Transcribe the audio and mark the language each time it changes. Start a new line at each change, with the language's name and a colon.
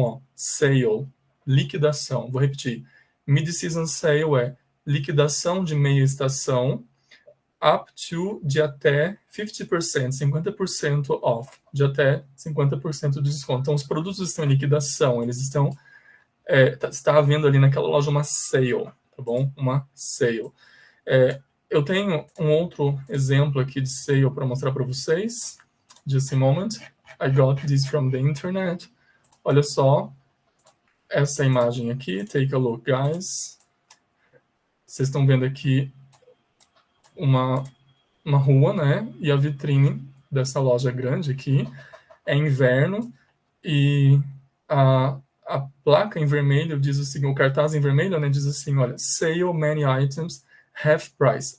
Portuguese: Ó, sale, liquidação. Vou repetir. Mid-season sale é liquidação de meia estação, up to de até 50%, 50% off, de até 50% de desconto. Então, os produtos estão em liquidação, eles estão, está havendo ali naquela loja uma sale, tá bom? Uma sale. Eu tenho um outro exemplo aqui de sale para mostrar para vocês.
English: Just a moment. I got this from the internet.
Portuguese: Olha só essa imagem aqui.
English: Take a look, guys.
Portuguese: Vocês estão vendo aqui uma rua, né? E a vitrine dessa loja grande aqui. É inverno e a placa em vermelho diz assim, o cartaz em vermelho, né, diz assim, olha,
English: sale many items, half price.